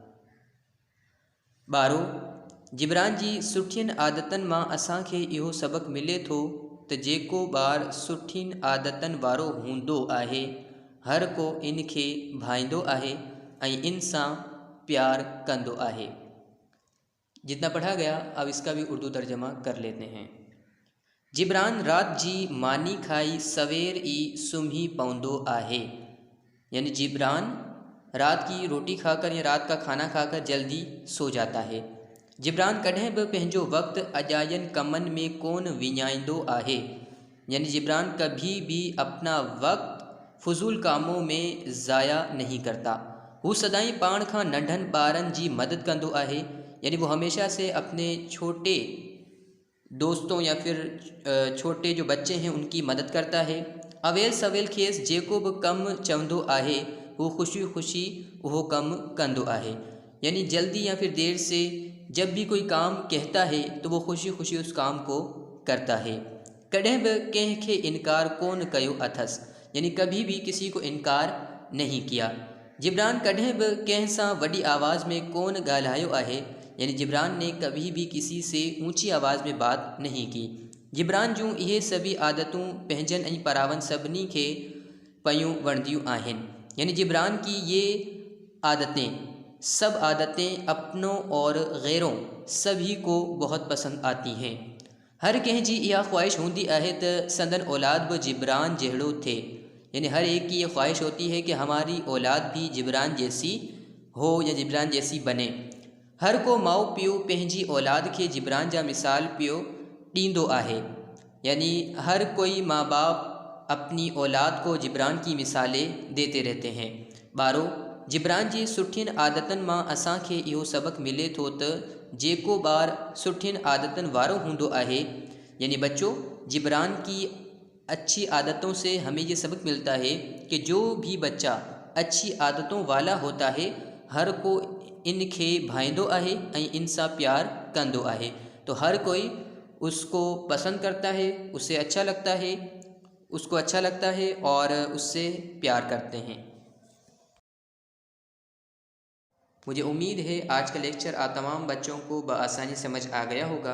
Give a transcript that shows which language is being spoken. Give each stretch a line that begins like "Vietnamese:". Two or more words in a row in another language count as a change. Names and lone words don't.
Sindhi: ॿारो, जिब्रान जी सुठियुनि आदतनि मां असांखे इहो सबक़ु मिले थो त जेको ॿारु सुठियुनि आदतनि वारो हूंदो आहे हर को इन खे भाईंदो आहे ऐं इन सां प्यार कंदो आहे।
Urdu: جتنا پڑھا گیا اب اس کا بھی اردو ترجمہ کر لیتے ہیں.
Sindhi: जिब्रान रात जी मानी खाई सवेर ई सुम्ही पवंदो आहे।
Urdu: یعنی جبران رات کی روٹی کھا کر یا رات کا کھانا کھا کر جلدی سو جاتا ہے.
Sindhi: जिब्रान कॾहिं बि पंहिंजो वक़्तु अजायनि कमनि में कोन विञाईंदो आहे।
Urdu: یعنی جبران کبھی بھی اپنا وقت فضول کاموں میں ضائع نہیں کرتا.
Sindhi: हू सदाईं पाण खां नंढनि ॿारनि जी मदद कंदो आहे।
Urdu: یعنی وہ ہمیشہ سے اپنے چھوٹے دوستوں یا پھر چھوٹے جو بچے ہیں ان کی مدد کرتا ہے.
Sindhi: अवेल सवेल खेस जेको बि कमु चवंदो आहे वो खुशी खुशी वो कम कंदो आहे।
Urdu: یعنی جلدی یا پھر دیر سے جب بھی کوئی کام کہتا ہے تو وہ خوشی خوشی اس کام کو کرتا ہے.
Sindhi: कॾहिं बि कंहिंखे इनकार कोन कयो अथस।
Urdu: یعنی کبھی بھی کسی کو انکار نہیں کیا.
Sindhi: जिब्रान कॾहिं बि कंहिं सां वॾी आवाज़ में कोन ॻाल्हायो आहे।
Urdu: یعنی جبران نے کبھی بھی کسی سے اونچی آواز میں بات نہیں کی.
Sindhi: जिब्रान जूं इहे सभी आदतूं पंहिंजनि ऐं परावन सभिनी खे पयूं वणंदियूं आहिनि।
Urdu: یعنی جبران کی یہ عادتیں سب عادتیں اپنوں اور غیروں سبھی کو بہت پسند آتی ہیں.
Sindhi: हर कंहिंजी इहा ख्वाहिश हूंदी आहे त संदन औलाद बि जिब्रान जहिड़ो थे।
Urdu: یعنی ہر ایک کی یہ خواہش ہوتی ہے کہ ہماری اولاد بھی جبران جیسی ہو یا جبران جیسی بنے.
Sindhi: हर को माउ पीउ पंहिंजी औलाद खे जिब्रान जा मिसाल पियो ॾींदो आहे।
Urdu: یعنی ہر کوئی ماں باپ اپنی اولاد کو جبران کی مثالیں دیتے رہتے ہیں.
Sindhi: ॿारो, जिब्रान जी सुठियुनि आदतनि मां असांखे इहो सबक़ु मिले थो त जेको ॿारु सुठियुनि आदतनि वारो हूंदो आहे।
Urdu: یعنی بچوں، جبران کی اچھی عادتوں سے ہمیں یہ سبق ملتا ہے کہ جو بھی بچہ اچھی عادتوں والا ہوتا ہے
Sindhi: हर को इनखे भाईंदो आहे ऐं इन सां प्यार कंदो आहे।
Urdu: تو ہر کوئی اس کو پسند کرتا ہے، اس سے اچھا لگتا ہے، اس کو اچھا لگتا ہے اور اس سے پیار کرتے ہیں. مجھے امید ہے آج کا لیکچر آپ تمام بچوں کو بآسانی سمجھ آ گیا ہوگا.